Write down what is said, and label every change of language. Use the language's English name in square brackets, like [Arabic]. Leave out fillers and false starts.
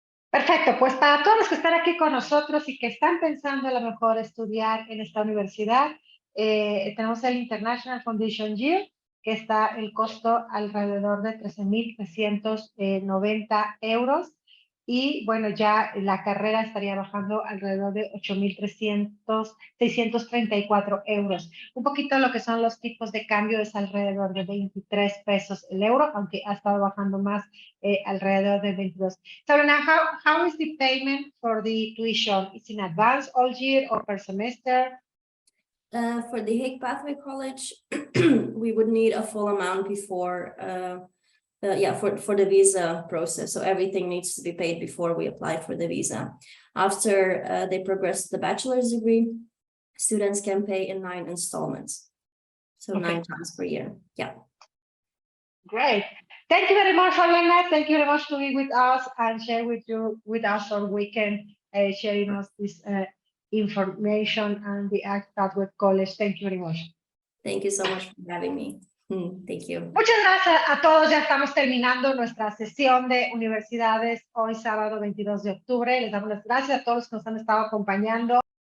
[Spanish] Perfecto, pues para todos los que están aquí con nosotros y que están pensando a lo mejor estudiar en esta universidad, tenemos el International Foundation Year, que está el costo alrededor de 13,390 euros. Y bueno, ya la carrera estaría bajando alrededor de 8,634 euros. Un poquito lo que son los tipos de cambio es alrededor de 23 pesos el euro, aunque ha estado bajando más alrededor de 22. [English] So now, how is the payment for the tuition? Is in advance all year or per semester? For the Hague Pathway College, we would need a full amount before, for the visa process. So everything needs to be paid before we apply for the visa. After they progress to the bachelor's degree, students can pay in 9 installments. So okay. 9 times per year. Yeah. Great. Thank you very much, Holanda. Thank you very much to be with us and share with us our weekend, sharing us this information and the Pathway College. Thank you very much. Thank you so much for having me. Thank you. [Spanish] Muchas gracias a todos. Ya estamos terminando nuestra sesión de universidades hoy sábado 22 de octubre. Les damos las gracias a todos los que nos han estado acompañando.